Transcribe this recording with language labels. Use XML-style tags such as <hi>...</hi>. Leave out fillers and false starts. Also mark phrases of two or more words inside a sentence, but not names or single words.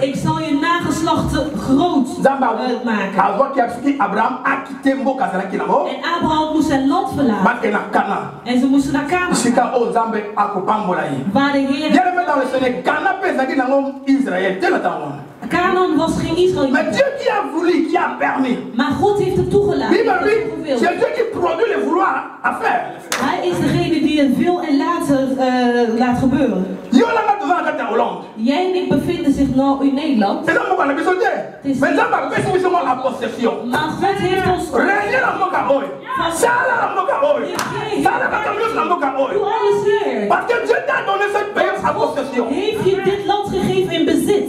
<nl>Ik zal je nageslachten groot maken. En Abraham moest zijn land verlaten. En ze moesten naar Canaan. Waar de Heer... Canaan was geen Israël.</nl> <fr>Mais Dieu qui a voulu, qui a permis.</fr> <nl>Maar God heeft het toegelaten.</nl> <fr>C'est Dieu qui produit le vouloir à faire.</fr> <nl>Hij is degene die het wil en laat gebeuren. Jij en ik bevinden zich nou in Nederland. Maar God heeft ons heeft je dit land gegeven in bezit.</nl>